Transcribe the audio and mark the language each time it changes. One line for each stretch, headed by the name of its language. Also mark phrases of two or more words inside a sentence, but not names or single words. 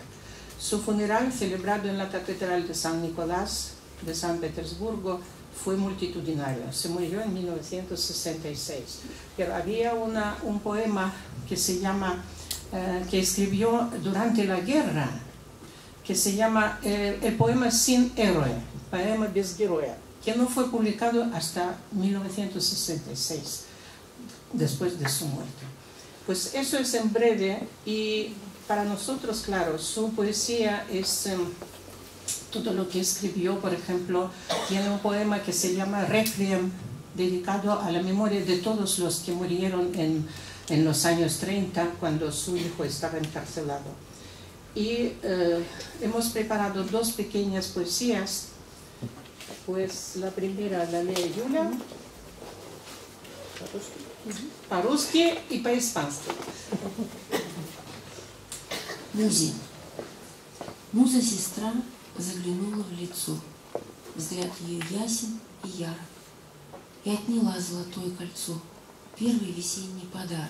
Spanish: Su funeral, celebrado en la Catedral de San Nicolás de San Petersburgo, fue multitudinario. Se murió en 1966. Pero había un poema que se llama, que escribió durante la guerra, que se llama el poema Sin héroe, poema
Russian: без героя,
Spanish: que no fue publicado hasta 1966, después de su muerte. Pues eso es en breve, y para nosotros, claro, su poesía es todo lo que escribió. Por ejemplo, tiene un poema que se llama Requiem, dedicado a la memoria de todos los que murieron en los años 30, cuando su hijo estaba encarcelado. Y hemos preparado dos pequeñas poesías. Pues la primera la lee Yulia,
Russian: по-русски и по-испански. Музе. Муза-сестра заглянула в лицо. Взгляд ее ясен и яр. И отняла золотое кольцо, первый весенний подарок.